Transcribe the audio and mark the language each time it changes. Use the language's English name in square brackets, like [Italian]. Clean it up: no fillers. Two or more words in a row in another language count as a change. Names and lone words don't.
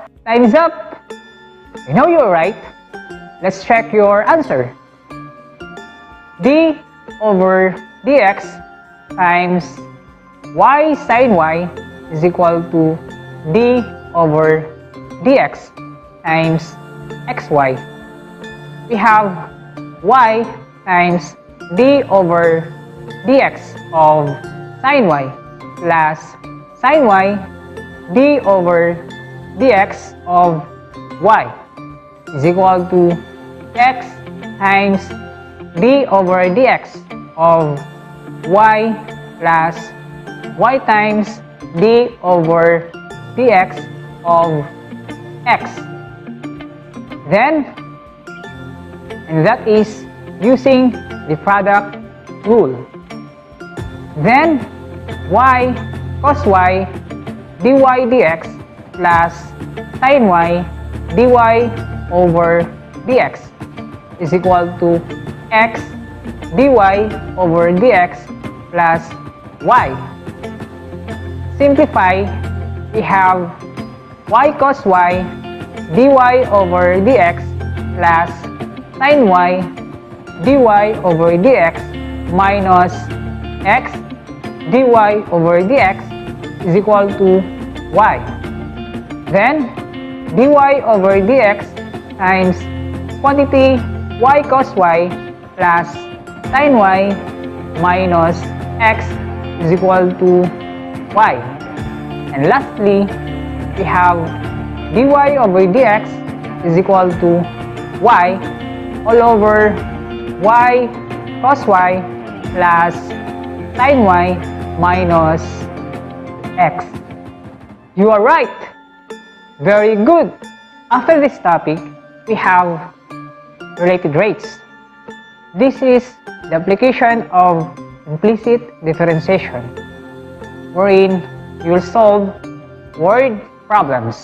[English] Time is up! I know you're right. Let's check your answer. D over dx times y sine y is equal to d over dx times xy. We have y times d over dx of sine y plus sine y d over dx of y is equal to x times d over dx of y plus y times d over dx of x. Then, and that is using the product rule. Then, y cos y dy dx plus sin y dy over dx is equal to x dy over dx plus y. Simplify, we have y cos y dy over dx plus sin y dy over dx minus x dy over dx is equal to y. Then, dy over dx times quantity y cos y plus sin y minus x is equal to y. And lastly, we have dy over dx is equal to y all over y cos y plus sin y minus x. You are right! Very good! After this topic, we have related rates. This is the application of implicit differentiation, wherein you will solve word problems.